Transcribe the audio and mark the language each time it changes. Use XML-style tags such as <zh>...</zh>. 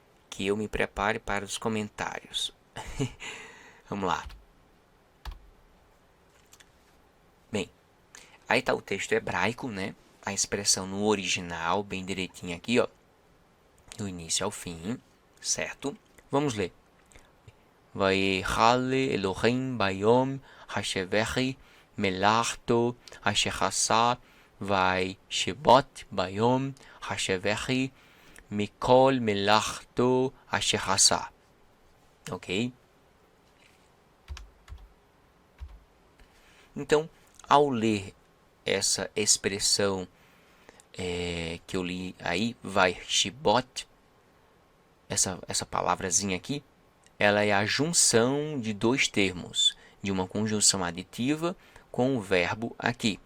<pt>Que eu me prepare para os comentários. Vamos lá. Bem, aí está o texto hebraico, né? A expressão no original, bem direitinho aqui, ó. Do início ao fim, certo? Vamos ler.</pt> <he>ויכל אלוהים ביום השבחי מלאכתו אשר עשה וישבות ביום השבחי מכל מלאכתו אשר עשה. Ok?</he> <pt>Então, ao ler essa expressão que eu li aí, vai shibot, essa palavrazinha aqui, ela é a junção de dois termos, de uma conjunção aditiva com o verbo aqui.</pt>